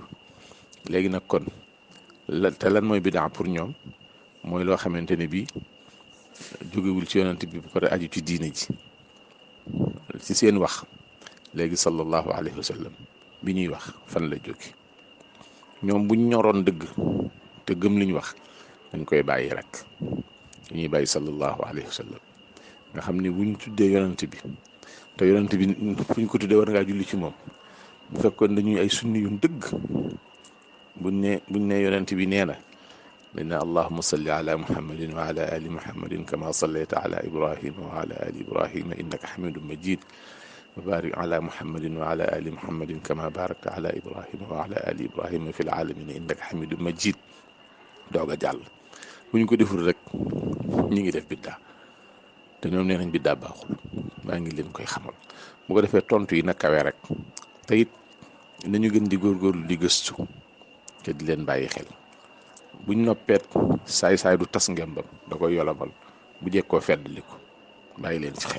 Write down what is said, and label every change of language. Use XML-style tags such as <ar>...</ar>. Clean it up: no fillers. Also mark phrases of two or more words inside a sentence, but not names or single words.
<wo>léegi nag kon lan mooy bidaa pour ñoom mooy loo xamante ne bii jógewul ci yonent bi bu pare aju ci diine ji ci seen wax léegi</wo> <ar>صلى الله عليه وسلم</ar> <wo>bi ñuy wax fan la jóge ñoom buñ ñoroon dëgg te gëm liñ wax dañ koy bàyyi rek dañuy bàyyi</wo> <ar>صلى الله عليه وسلم</ar> <wo>nga xam ni buñ tuddee yonent bi te yonent bi fuñ ko tuddee war ngaa julli ci moom bu fekkoon dañuy ay sunni yu dëgg buñ ne yonent bi nee na dañ ne</wo> <ar>اللهم صل على محمد وعلى آل محمد كما صليت على إبراهيم وعلى آل إبراهيم إنك حميد مجيد و بارك على محمد وعلى آل محمد كما باركت على إبراهيم وعلى آل إبراهيم في العالمين إنك حميد مجيد</ar> <wo>doog a jàll bu ñu ko deful rek ñi ngi def biddaa te ñoom nee nañ biddaa baaxul maa ngi leen koy xamal bu ko defee tontu yi na kawe rek te it nañu gën di góorgóorlu di gëstu te di leen bàyyi xel buñ noppeet saay-saay du tas ngembam da koy yolobal bu jekkoo feddli ko bàyyi leen ci xel.</wo>